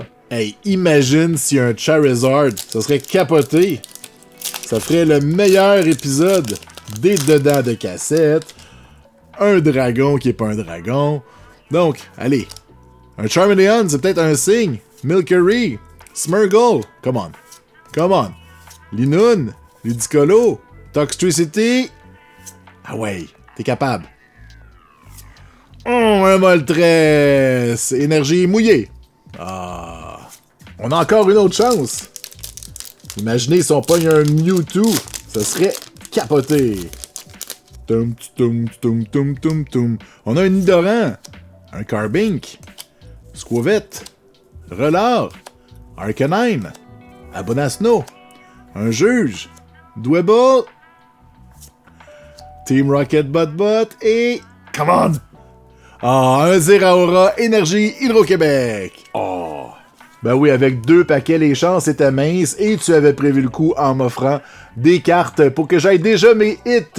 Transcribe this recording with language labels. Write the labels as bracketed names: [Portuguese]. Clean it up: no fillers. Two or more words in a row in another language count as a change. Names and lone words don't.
[French] Hey, imagine si un Charizard, ça serait capoté. Ça ferait le meilleur épisode des dedans de cassette. Un dragon qui est pas un dragon. Donc, allez. Un Charmeleon, c'est peut-être un signe. Milcery, Smeargle, [English] come on. Come on. [French] Linoone, Ludicolo, Toxtricity. Ah ouais, t'es capable. Oh, un Moltres, énergie mouillée. Ah. On a encore une autre chance. Imaginez si on pogne un Mewtwo, ça serait capoté. Tum tum tum tum tum tum. On a un Nidoran, un Carbink, Squavette, Relard, Arcanine, Abonasno, un Juge, Dwebble, Team Rocket Bot et... [English] Come on! [French] Un Zeraora Énergie Hydro-Québec. Oh! Ben oui, avec 2 paquets, les chances étaient minces et tu avais prévu le coup en m'offrant des cartes pour que j'aille déjà mes hits.